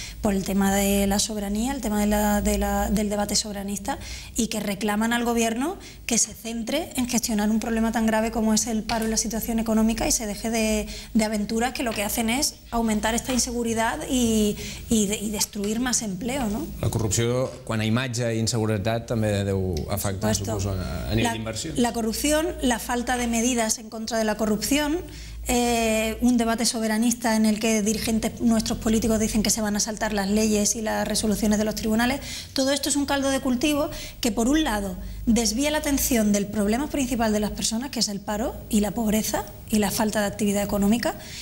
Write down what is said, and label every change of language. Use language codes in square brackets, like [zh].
[es] por el tema de la soberanía, el tema del debate soberanista, y que reclaman al gobierno que se centre en gestionar un problema tan grave como es el paro y la situación económica y se deje de aventuras que lo que hacen es aumentar esta inseguridad y destruir más empleo, ¿no? [ca] La corrupció, quan a imatge i inseguretat, també deu afectar, suposo, a nivell d'inversió. [es] La corrupción, la falta de medidas en contra de la corrupción, un debate soberanista en el que dirigentes nuestros políticos dicen que se van a saltar las leyes y las resoluciones de los tribunales. Todo esto es un caldo de cultivo que, por un lado, desvía la atención del problema principal de las personas, que es el paro y la pobreza y la falta de actividad económica,